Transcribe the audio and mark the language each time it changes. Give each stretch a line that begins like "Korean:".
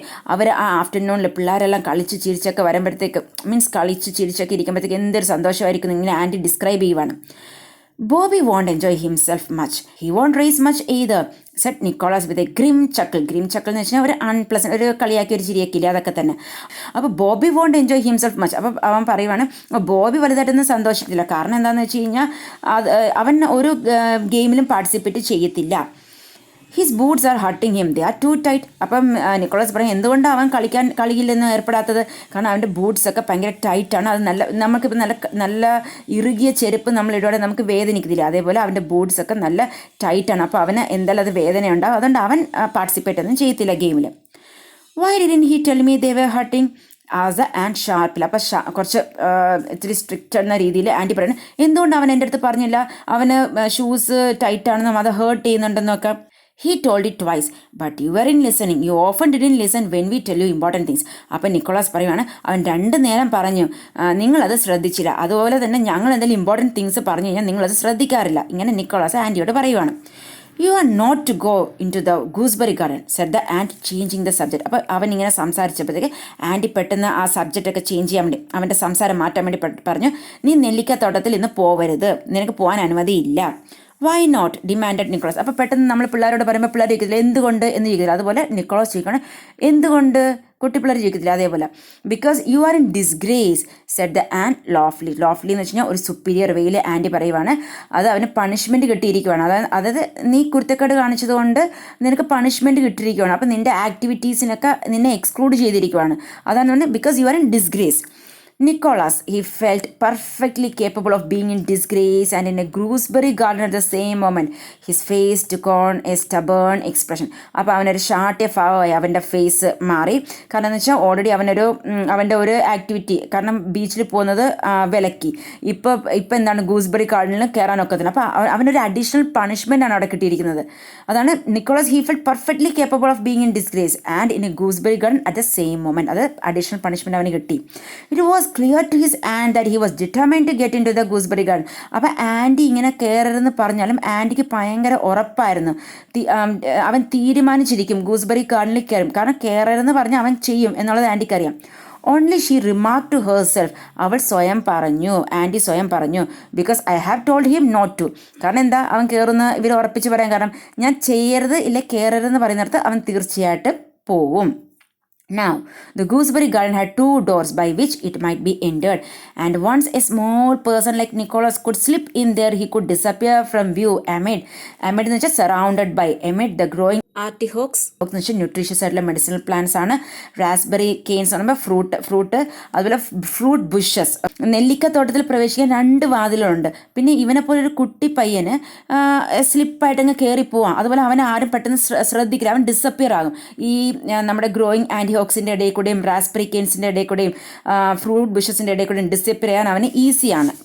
Malayalam: Okay, അവർ ആ ആഫ്റ്റർനൂണിൽ പിള്ളേരെല്ലാം കളിച്ച് ചിരിച്ചൊക്കെ വരുമ്പോഴത്തേക്ക്, കളിച്ച് ചിരിച്ചൊക്കെ ഇരിക്കുമ്പോഴത്തേക്ക് എന്തൊരു സന്തോഷമായിരിക്കും ഇങ്ങനെ ആൻറ്റി ഡിസ്ക്രൈബ് ചെയ്യുവാണ്.
English: Bobby won't enjoy himself much. He won't race much either, said Nicholas with a grim chuckle. Grim chuckle
Malayalam: എന്ന് വെച്ചാൽ ഒരു അൺപ്ലസൻറ്റ്, ഒരു കളിയാക്കി ഒരു ചിരിയാക്കില്ല, അതൊക്കെ തന്നെ. അപ്പോൾ
English: Bobby won't enjoy himself much.
Malayalam: അപ്പോൾ അവൻ പറയുവാണ് ബോബി വലുതായിട്ടൊന്നും സന്തോഷിക്കില്ല. കാരണം എന്താണെന്ന് വെച്ച് കഴിഞ്ഞാൽ അവൻ ഒരു ഗെയിമിലും പാർട്ടിസിപ്പേറ്റ് ചെയ്യത്തില്ല.
English: His boots are hurting him, they are too tight.
Malayalam: അപ്പം നിക്കോളാസ് പറയും എന്തുകൊണ്ടാണ് അവൻ കളിയില്ലെന്ന് ഏർപ്പെടാത്തത്, കാരണം അവൻ്റെ ബൂട്ട്സൊക്കെ ഭയങ്കര ടൈറ്റാണ്. അത് നമുക്കിപ്പോൾ നല്ല ഇറുകിയ ചെരുപ്പ് നമ്മളിടോടെ നമുക്ക് വേദനിക്കുന്നില്ല, അതേപോലെ അവൻ്റെ ബൂട്ട്സൊക്കെ നല്ല ടൈറ്റാണ്. അപ്പോൾ അവന് എന്തായാലും അത് വേദനയുണ്ടാവും, അതുകൊണ്ട് അവൻ പാർട്ടിസിപ്പേറ്റ് ഒന്നും ചെയ്യത്തില്ല ഗെയിമിൽ.
English: Y didn't he tell me they were hurting as A and ഷാർപ്പിൽ.
Malayalam: അപ്പോൾ കുറച്ച് ഇത്തിരി സ്ട്രിക്റ്റ് എന്ന രീതിയിൽ ആൻറ്റി പറയുന്നത് എന്തുകൊണ്ട് അവൻ എൻ്റെ അടുത്ത് പറഞ്ഞില്ല, അവന് ഷൂസ് ടൈറ്റാണെന്നും അത് heart ചെയ്യുന്നുണ്ടെന്നൊക്കെ.
English: He told it twice, but you weren't listening. You often didn't listen when we tell you important things.
Malayalam: അപ്പം നിക്കോളാസ് പറയുവാണ് അവൻ 2 നേരം പറഞ്ഞു, നിങ്ങളത് ശ്രദ്ധിച്ചില്ല. അതുപോലെ തന്നെ ഞങ്ങൾ എന്തെങ്കിലും ഇമ്പോർട്ടൻറ്റ് തിങ്സ് പറഞ്ഞു കഴിഞ്ഞാൽ നിങ്ങളത് ശ്രദ്ധിക്കാറില്ല. ഇങ്ങനെ നിക്കോളാസ് ആൻറ്റിയോട് പറയുവാണ്.
English: You are not to go into the gooseberry garden, said the aunt, changing the subject.
Malayalam: അപ്പോൾ അവൻ ഇങ്ങനെ സംസാരിച്ചപ്പോഴത്തേക്ക് ആൻറ്റി പെട്ടെന്ന് ആ സബ്ജക്റ്റൊക്കെ ചേഞ്ച് ചെയ്യാൻ വേണ്ടി, അവൻ്റെ സംസാരം മാറ്റാൻ വേണ്ടി പറഞ്ഞു, നീ നെല്ലിക്കത്തോട്ടത്തിൽ ഇന്ന് പോവരുത്, നിനക്ക് പോകാൻ അനുമതിയില്ല.
English: Why not demanded Nicholas.
Malayalam: അപ്പോൾ പെട്ടെന്ന് നമ്മൾ പിള്ളേരോട് പറയുമ്പോൾ പിള്ളേർ ചോദിക്കത്തില്ല എന്തുകൊണ്ട് എന്ന് ചോദിക്കില്ല, അതുപോലെ നിക്കോളാസ് ചോദിക്കണം എന്തുകൊണ്ട്, കുട്ടിപ്പിള്ളേർ ചോദിക്കത്തില്ല അതേപോലെ.
English: Because you are in disgrace, said the aunt loftily.
Malayalam: ലോഫ്ലി എന്ന് വെച്ച് കഴിഞ്ഞാൽ ഒരു സുപ്പീരിയർ വെയിൽ ആൻറ്റി പറയുവാണ്, അത് അവന് പണിഷ്മെൻറ്റ് കിട്ടിയിരിക്കുവാണ്. അതായത് നീ കുരുത്തക്കേട് കാണിച്ചതുകൊണ്ട് നിനക്ക് പണിഷ്മെൻറ്റ് കിട്ടിയിരിക്കുവാണ്. അപ്പോൾ നിൻ്റെ ആക്ടിവിറ്റീസിനൊക്കെ നിന്നെ എക്സ്ക്ലൂഡ് ചെയ്തിരിക്കുവാണ്. അതാണ് പറഞ്ഞത്
English: Because you are in disgrace. Nicholas, he felt perfectly capable of being in disgrace and in a gooseberry garden at the same moment. His face took on a stubborn expression.
Malayalam: അപ്പോൾ അവനൊരു ഷാർട്ടിയ ഭാവമായി അവൻ്റെ face മാറി. കാരണം എന്ന് വെച്ചാൽ already അവൻ്റെ ഒരു activity, കാരണം ബീച്ചിൽ പോകുന്നത് വിലക്കി. ഇപ്പം എന്താണ് ഗൂസ്ബെറി ഗാർഡനിൽ കയറാൻ ഒക്കത്തില്ല. അപ്പോൾ അവനൊരു അഡീഷണൽ പണിഷ്മെൻ്റ് ആണ് അവിടെ കിട്ടിയിരിക്കുന്നത്.
English: അതാണ് Nicholas he felt perfectly capable of being in disgrace and in a gooseberry garden at the same moment.
Malayalam: അത് അഡീഷണൽ പണിഷ്മെൻറ്റ് അവന് കിട്ടി.
English: It was clear to his aunt that he was determined to get into the gooseberry garden.
Malayalam: അപ്പോൾ anti ഇങ്ങനെ കയറരുതെന്ന് പറഞ്ഞാലും ആൻറ്റിക്ക് ഭയങ്കര ഉറപ്പായിരുന്നു. അവൻ തീരുമാനിച്ചിരിക്കും gooseberry ഗാർഡനിൽ കയറും. കാരണം കയറരുതെന്ന് പറഞ്ഞാൽ അവൻ ചെയ്യും എന്നുള്ളത് ആൻറ്റിക്ക് അറിയാം.
English: Only she remark to herself.
Malayalam: അവൾ ആൻറ്റി സ്വയം പറഞ്ഞു
English: Because I have told him not to.
Malayalam: കാരണം എന്താ, അവൻ കയറുന്ന ഇവർ ഉറപ്പിച്ച് പറയാൻ കാരണം ഞാൻ ചെയ്യരുത് ഇല്ല കയറരുതെന്ന് പറയുന്നിടത്ത് അവൻ തീർച്ചയായിട്ടും പോവും.
English: Now, the gooseberry garden had 2 doors by which it might be entered, and once a small person like Nicholas could slip in there, he could disappear from view amid
Malayalam: എന്ന് വെച്ചാൽ
English: surrounded by, amid the growing artichokes
Malayalam: എന്ന് വെച്ചാൽ nutritious ആയിട്ടുള്ള medicinal plants ആണ്. Raspberry Cairns എന്ന് പറയുമ്പോൾ fruit, അതുപോലെ fruit bushes. നെല്ലിക്കത്തോട്ടത്തിൽ പ്രവേശിക്കാൻ 2 വാതിലുണ്ട്. പിന്നെ ഇവനെ പോലെ ഒരു കുട്ടി പയ്യന് സ്ലിപ്പായിട്ട് അങ്ങ് കയറിപ്പോവാം. അതുപോലെ അവനെ ആരും പെട്ടെന്ന് ശ്രദ്ധിക്കില്ല, അവൻ ഡിസപ്പിയർ ആകും. ഈ നമ്മുടെ ഗ്രോയിങ് ആൻറ്റിഹോക്സിൻ്റെ ഇടയിൽ കൂടെയും റാസ്ബെറി കെയിൻസിൻ്റെ ഇടയിൽ കൂടെയും ഫ്രൂട്ട് ബുഷസിൻ്റെ ഇടയിൽ കൂടെയും ഡിസപ്പിയർ ചെയ്യാൻ അവന് ഈസിയാണ്.